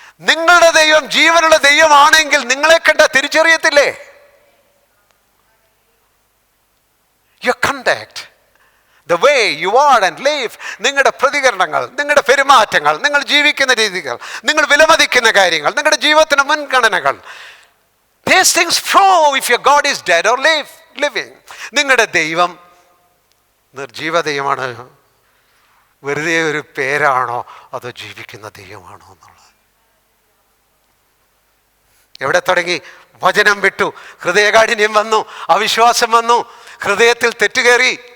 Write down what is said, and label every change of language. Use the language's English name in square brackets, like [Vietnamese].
[Malayalam] നിങ്ങളുടെ ദൈവം ജീവനുള്ള ദൈവമാണെങ്കിൽ നിങ്ങളെ കണ്ട തിരിച്ചറിയത്തില്ലേ? [English] Your conduct, the way you are and live, [Malayalam] നിങ്ങളുടെ പ്രതികരണങ്ങൾ, നിങ്ങളുടെ പെരുമാറ്റങ്ങൾ, നിങ്ങൾ ജീവിക്കുന്ന രീതികൾ, നിങ്ങൾ വിലമതിക്കുന്ന കാര്യങ്ങൾ, നിങ്ങളുടെ ജീവിതത്തിന് മുൻഗണനകൾ, [English] these things prove if your God is dead or living. [Malayalam] നിങ്ങളുടെ ദൈവം നിർജീവ ദൈവമാണ്, വെറുതെ ഒരു പേരാണോ, അതോ ജീവിക്കുന്ന ദൈവമാണോ എന്നുള്ളത്. എവിടെ തുടങ്ങി? വചനം വിട്ടു, ഹൃദയകാഠിന്യം വന്നു, അവിശ്വാസം വന്നു, ഹൃദയത്തിൽ തെറ്റുകയറി.